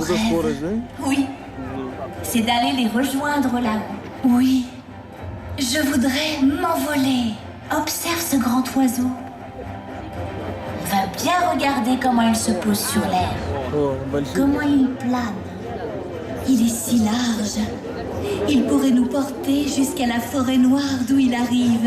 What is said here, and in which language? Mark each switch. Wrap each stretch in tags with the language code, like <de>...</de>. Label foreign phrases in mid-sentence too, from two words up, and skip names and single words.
<ru>Это</ru> <fr>rêve?</fr> <ru>скорость, да?</ru> <fr>Oui. C'est d'aller les rejoindre là-haut. Oui. Je voudrais m'envoler. Observe ce grand oiseau. On va bien regarder comment il se pose sur l'air.</fr> <ru>О, большой.</ru> <fr>Comment il plane. Il est si large. Il pourrait nous porter jusqu'à la forêt noire d'où il arrive.</fr>